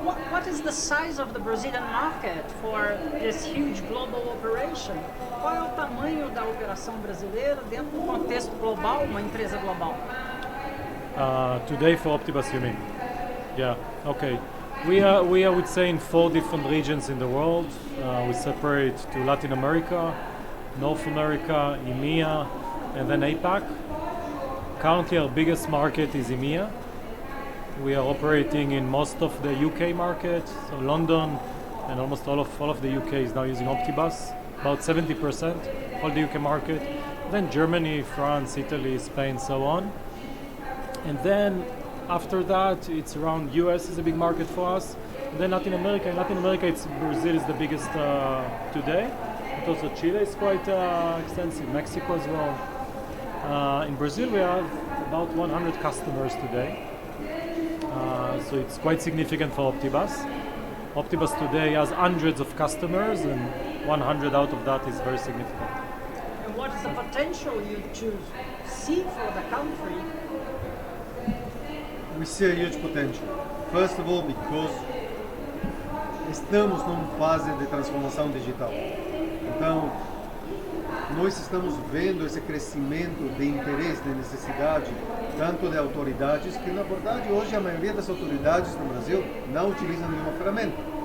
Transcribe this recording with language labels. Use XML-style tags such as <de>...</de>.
<en>What is the size of the Brazilian market for this huge global operation?</en> <pt>Qual é o tamanho da operação brasileira dentro do contexto global, uma empresa global?</pt> <en>Today for Optibus, you mean? Yeah. Okay. We are, I would say, in 4 different regions in the world. We separate to Latin America, North America, EMEA, and then APAC. Currently, our biggest market is EMEA. We are operating in most of the UK market, so London, and almost all of the UK is now using Optibus. About 70% of the UK market. Then Germany, France, Italy, Spain, so on. And then after that, it's around US is a big market for us. And then Latin America. In Latin America, Brazil is the biggest today. But also Chile is quite extensive. Mexico as well. In Brazil, we have about 100 customers today. So it's quite significant for Optibus. Optibus today has hundreds of customers, and 100 out of that is very significant. And what is the potential you see for the country? We see a huge potential. First of all, because</en> <pt>estamos numa fase de transformação digital. Então, nós estamos vendo esse crescimento de interesse, de necessidade, tanto de autoridades, que na verdade hoje a maioria das autoridades no Brasil não utilizam nenhuma ferramenta.</pt>